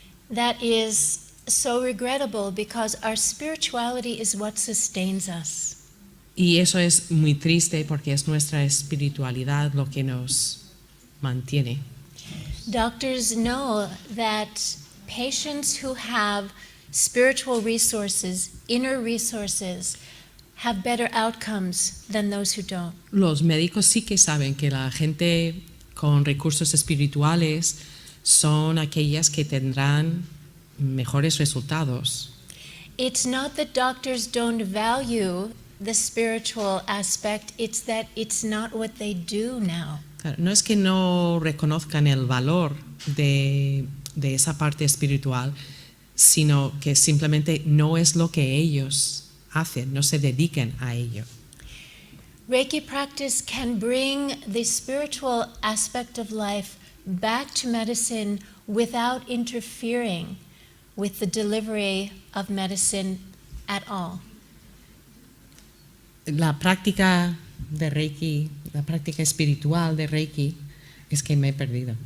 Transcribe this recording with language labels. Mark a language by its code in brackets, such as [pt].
[en] That is so regrettable because our spirituality is what sustains us. [es] Y eso es muy triste porque es nuestra espiritualidad lo que nos mantiene. [en] Doctors know that patients who have spiritual resources, inner resources, have better outcomes than those who don't. [es] Los médicos sí que saben que la gente con recursos espirituales son aquellas que tendrán mejores resultados. [en] It's not that doctors don't value the spiritual aspect, it's that it's not what they do now. [es] Claro, no es que no reconozcan el valor de esa parte espiritual, sino que simplemente no es lo que ellos hacen, no se dediquen a ello. [en] Reiki practice can bring the spiritual aspect of life back to medicine without interfering with the delivery of medicine at all. [es] La práctica de Reiki, la práctica espiritual de Reiki, es que me he perdido.